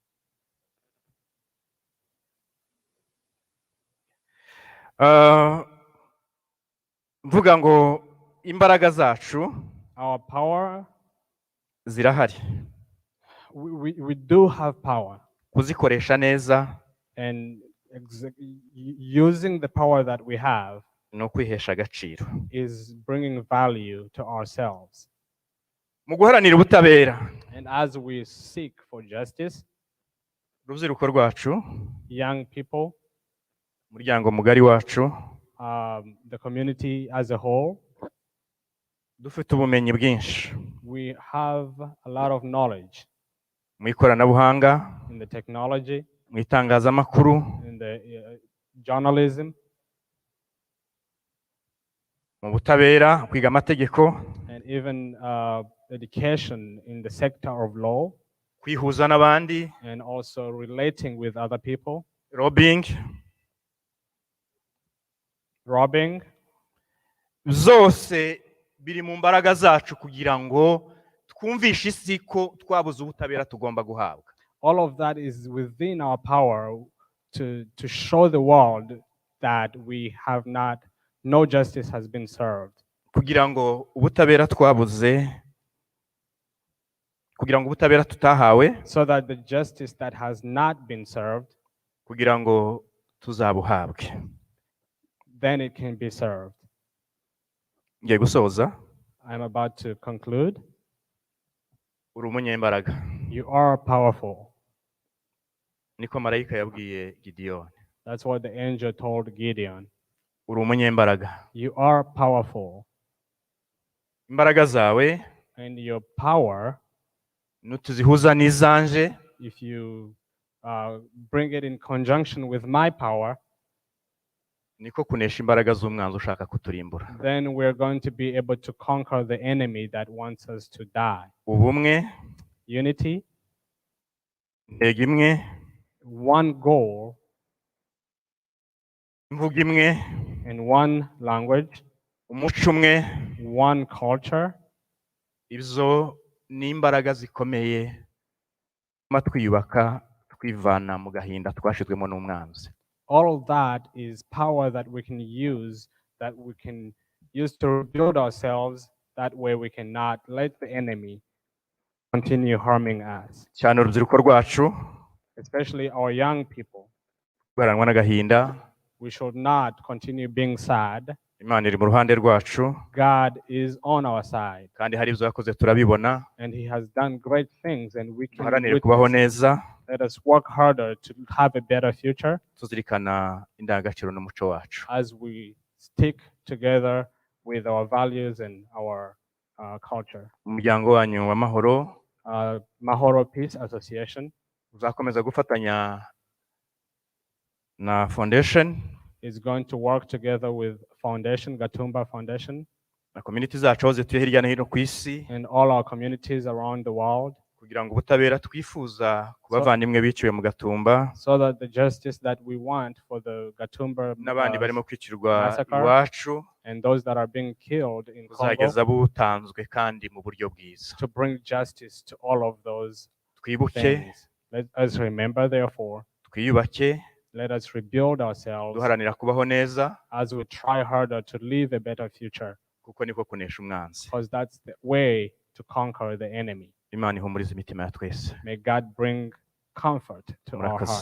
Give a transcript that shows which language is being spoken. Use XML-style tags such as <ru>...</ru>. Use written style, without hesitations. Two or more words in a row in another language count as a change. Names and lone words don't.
<rw>Mvuga ngo imbaraga zacu</rw> <en>Our power,</en> <rw>zirahari,</rw> <en>we do have power,</en> <rw>kuzikoresha neza</rw> <en>and using the power that we have</en> <rw>no kwihesha agaciro.</rw> <en>is bringing value to ourselves.</en> <rw>Mu guharanira ubutabera,</rw> <en>And as we seek for justice,</en> <rw>urubyiruko rwacu,</rw> <en>young people,</en> <rw>umuryango mugari wacu,</rw> <en>the community as a whole,</en> <rw>dufite ubumenyi bwinshi</rw> <en>we have a lot of knowledge</en> <rw>mu ikoranabuhanga,</rw> <en>in the technology,</en> <rw>mu itangazamakuru,</rw> <en>in the journalism,</en> <rw>mu butabera, kwiga amategeko,</rw> <en>and even education in the sector of law,</en> <rw>kwihuza n'abandi,</rw> <en>and also relating with other people,</en> <rw>lobbying,</rw> <en>robbing.</en> <rw>zose biri mu mbaraga zacu kugira ngo twumvishe isi ko twabuze ubutabera tugomba guhabwa.</rw> <en>All of that is within our power to show the world that we have not, no justice has been served.</en> <rw>Kugira ngo ubutabera twabuze, kugira ngo ubutabera tutahawe,</rw> <en>So that the justice that has not been served,</en> <rw>kugira ngo tuzabuhabwe.</rw> <en>then it can be served.</en> <rw>Ngiye gusoza.</rw> <en>I'm about to conclude.</en> <rw>Uri umunyembaraga,</rw> <en>You are powerful.</en> <rw>niko marayika yabwiye Gideyoni.</rw> <en>That's what the angel told Gideon.</en> <rw>Uri umunyembaraga,</rw> <en>You are powerful.</en> <rw>imbaraga zawe</rw> <en>And your power,</en> <rw>nutuzihuza n'izanje,</rw> <en>if you bring it in conjunction with my power,</en> <rw>niko kunesha imbaraga z'umwanzi ushaka kuturimbura.</rw> <en>then we're going to be able to conquer the enemy that wants us to die.</en> <rw>Ubumwe,</rw> <en>Unity,</en> <rw>intego imwe,</rw> <en>one goal,</en> <rw>imvugo imwe,</rw> <en>and one language,</en> <rw>umuco umwe,</rw> <en>one culture.</en> <rw>ibyo ni imbaraga zikomeye tuma twiyubaka, twivana mu gahinda twashizwemo n'umwanzi.</rw> <en>All of that is power that we can use to rebuild ourselves. That way we cannot let the enemy continue harming us,</en> <rw>Cyane urubyiruko rwacu</rw> <en>especially our young people.</en> <rw>rwaranwa n'agahinda,</rw> <en>We should not continue being sad.</en> <rw>Imana iri mu ruhande rwacu,</rw> <en>God is on our side,</en> <rw>kandi hari ibyo yakoze turabibona.</rw> <en>and He has done great things, and we can</en> <rw>Duharanire kubaho</rw> <en>witness.</en> <rw>neza,</rw> <en>Let us work harder to have a better future</en> <rw>tuzirikana indangagaciro n'umuco wacu.</rw> <en>as we stick together with our values and our culture.</en> <rw>Umuryango wanyu w'amahoro</rw> <en>Mahoro Peace Association</en> <rw>uzakomeza gufatanya na foundation</rw> <en>is going to work together with Foundation, Gatumba Foundation,</en> <rw>na community zacu aho zituye hirya no hino ku isi,</rw> <en>and all our communities around the world,</en> <rw>kugira ngo ubutabera twifuza ku bavandimwe biciwe mu Gatumba</rw> <en>so that the justice that we want for the Gatumba</en> <rw>n'abandi barimo kwicirwa</rw> <en>massacre</en> <rw>iwacu</rw> <en>and those that are being killed in Congo,</en> <rw>buzageza butanzwe kandi mu buryo bwiza.</rw> <en>to bring justice to all of those</en> <rw>Twibuke,</rw> <en>things. Let us remember, therefore,</en> <rw>twiyubake,</rw> <en>let us rebuild ourselves</en> <rw>duharanira kubaho neza,</rw> <en>as we try harder to live a better future,</en> <rw>kuko niko kunesha umwanzi.</rw> <en>because that's the way to conquer the enemy.</en> <rw>Imana ihumurize imitima ya twese.</rw> <en>May God bring comfort to our</en> <rw>Murakoze.</rw>